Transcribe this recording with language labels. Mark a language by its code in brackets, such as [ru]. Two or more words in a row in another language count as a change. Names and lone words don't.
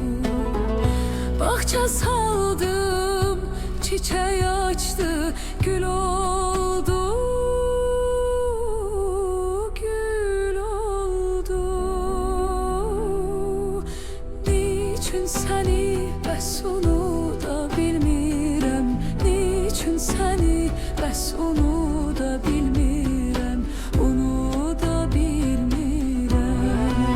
[tr] Bahçe saldım, çiçeği açtı, gül oldu, gül oldu. [az] Niçin seni bəs onu da bilmirəm, niçin seni bəs onu da bilmirəm, onu da bilmirəm.